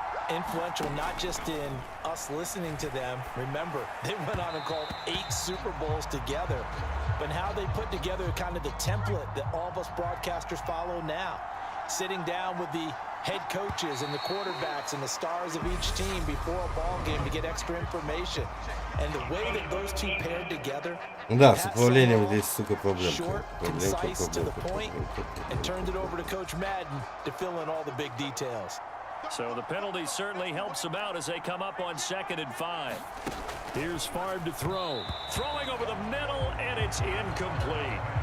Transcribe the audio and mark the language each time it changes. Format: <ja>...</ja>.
<en>Influential not just in us listening to them. Remember, they went on and called 8 Super Bowls together, but how they put together kind of the template that all of us broadcasters follow now. Sitting down with the head coaches and the quarterbacks and the stars of each team before a ball game to get extra information. And the way that those two paired together.</en> <ru>Да, с управлением здесь, сука, проблемка.</ru> <en>Short, concise, to the point, and turned it over to Coach Madden to fill in all the big details. So the penalty certainly helps them out as they come up on 2nd and 5. Here's Favre to throw. Throwing over the middle, and it's incomplete.</en>